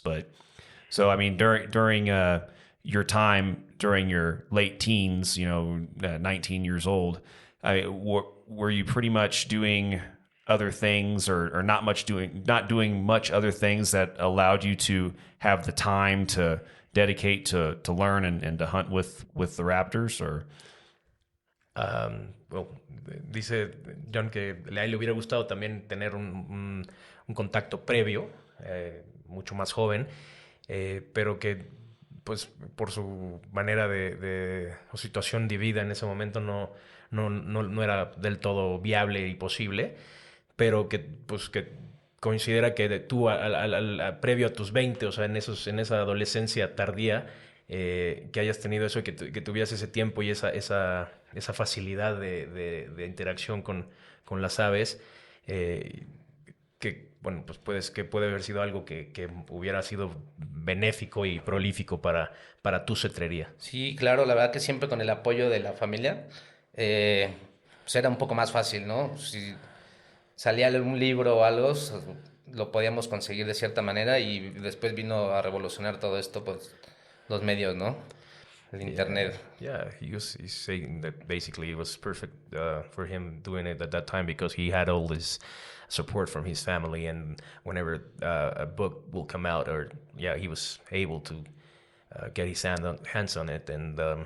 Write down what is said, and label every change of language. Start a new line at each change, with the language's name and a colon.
English: But so, I mean, during your time, during your late teens, 19 years old, were you pretty much doing other things or not doing much other things that allowed you to have the time to dedicate to learn and to hunt with the raptors? Or
Spanish: well, dice John que a él le hubiera gustado también tener un contacto previo, mucho más joven, pero que pues por su manera o situación de vida en ese momento no era del todo viable y posible, pero que considera que tú previo a tus 20, o sea, en esa adolescencia tardía, que hayas tenido eso, que tuvieras ese tiempo y esa facilidad de interacción con las aves, que bueno, pues puede haber sido algo que hubiera sido benéfico y prolífico para tu cetrería. Sí, claro, la verdad que siempre con el apoyo de la familia, pues era un poco más fácil, ¿no? Si salía un libro o algo, lo podíamos conseguir de cierta manera, y después vino a revolucionar todo esto, pues los medios, ¿no? El internet.
English: Yeah, he's saying that basically it was perfect for him doing it at that time because he had all this support from his family, and whenever a book will come out, he was able to get his hands on it, and